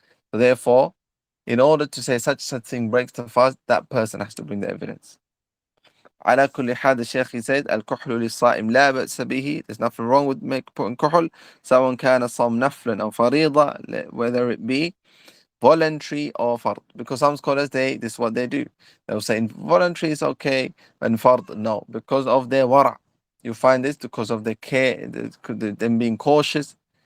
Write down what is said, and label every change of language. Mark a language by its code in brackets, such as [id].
[en] So therefore, in order to say such thing breaks the fast, that person has to bring the evidence. [ar] على كل حال, the Shaykh, he said, الكحل للصائم لا بأس به. [en] There's nothing wrong with putting كحل, سواء كان صوم نفل أو فريضة, whether it be voluntary or fard. Because some scholars, this is what they do. They'll say voluntary is okay, and fard, no. Because of their wara'. You find this because of their care, them being cautious.